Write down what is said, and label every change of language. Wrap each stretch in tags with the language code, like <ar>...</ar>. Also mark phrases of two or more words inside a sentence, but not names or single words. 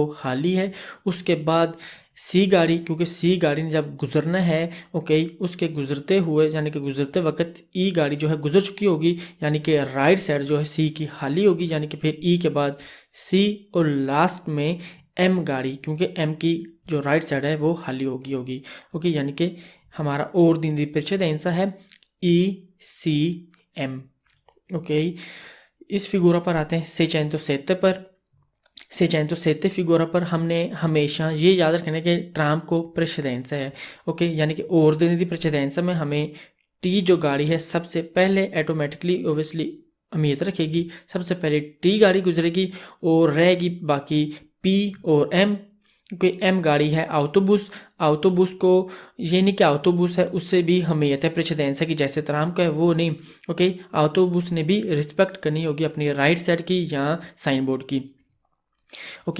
<ur>خالی ہے، اس کے بعد سی گاڑی، کیونکہ سی گاڑی نے جب گزرنا ہے، اوکے، اس کے گزرتے ہوئے یعنی کہ گزرتے وقت ای گاڑی جو ہے گزر چکی ہوگی، یعنی کہ</ur> <en>right side</en> <ur>جو ہے سی کی خالی ہوگی، یعنی کہ پھر ای کے بعد سی اور لاسٹ میں ایم گاڑی، کیونکہ ایم کی جو</ur> <en>right side</en> <ur>ہے وہ خالی ہوگی، اوکے، یعنی کہ ہمارا</ur> <it>ordine di precedenza</it> <ur>ہے ای سی ایم، اوکے. اس فیگورا پر آتے ہیں، سیچینتو سیتے پر. سیچینتو سیتے فیگورا پر ہم نے ہمیشہ یہ یاد رکھنا ہے کہ ٹرام کو پریسیڈینسا ہے، اوکے، یعنی کہ</ur> <it>ordine di precedenza</it> <ur>میں ہمیں ٹی جو گاڑی ہے سب سے پہلے</ur> <en>automatically obviously</en> <ur>اہمیت رکھے گی، سب سے پہلے ٹی گاڑی گزرے گی اور رہے گی باقی پی اور ایم، کیونکہ ایم گاڑی ہے آٹوبوس، آٹوبوس کو یہ نہیں کہ آٹوبوس ہے اس سے بھی ہمیت ہے پریسیڈینسا کی، جیسے ترام کا ہے وہ نہیں، اوکے، آٹوبوس نے بھی ریسپیکٹ کرنی ہوگی اپنی</ur> <en>right side</en> <ur>کی یا سائن بورڈ کی، اوکے.</ur>